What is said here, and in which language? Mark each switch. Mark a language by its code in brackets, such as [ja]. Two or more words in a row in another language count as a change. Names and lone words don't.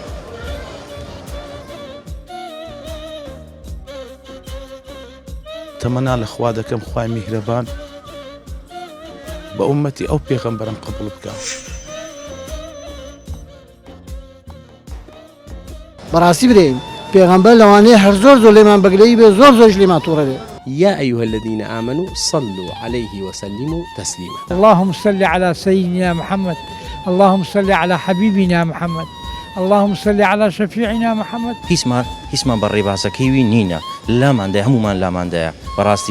[ckb] تەمەنا لە خوا دەکەم خوای میهرەبان بە ئومەتی ئەو پێغەمبەرم قبوڵ بکە. بەڕاستی برێم پێغەمبەر لەوانەیە هەر زۆر لێمان بەگرەی بێ زۆر زۆرش لێمان تووڕە بێ. [ar] يا أيها الذين آمنوا صلوا عليه وسلموا تسليما. اللهم صل على سيدنا محمد، اللهم صل على حبيبنا محمد، اللهم صل على شفيعنا محمد. [ckb] هیچمان بەڕێ باسەکەیوی نینە لاماندای هەمومان لاماندایە بەڕاستی.